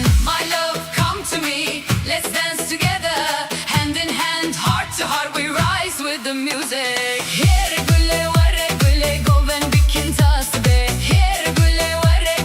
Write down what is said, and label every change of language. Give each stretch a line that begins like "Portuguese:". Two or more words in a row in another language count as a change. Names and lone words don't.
English: My love, come to me, let's dance together, hand in hand, heart to heart, we rise with the music.
Kurdish: Here gule wara gule goven bikin tasbe. Here gule wara